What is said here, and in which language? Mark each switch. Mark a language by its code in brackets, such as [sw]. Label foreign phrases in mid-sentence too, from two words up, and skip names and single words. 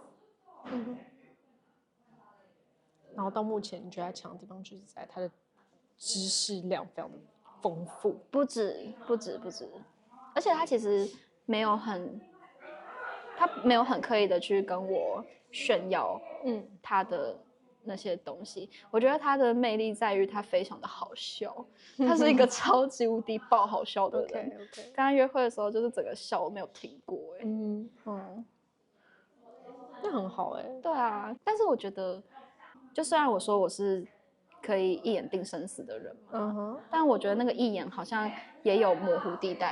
[zh] 然後到目前，你覺得他強的地方就是在他的知識量非常的豐富，不止，而且他其實沒有很刻意的去跟我炫耀，他的那些東西。我覺得他的魅力在於他非常的好笑，他是一個超級無敵爆好笑的人。跟他約會的時候，就是整個笑我沒有停過，那很好對啊，但是我覺得，就雖然我說我是可以一眼定生死的人嘛，但我覺得那個一眼好像也有模糊地帶。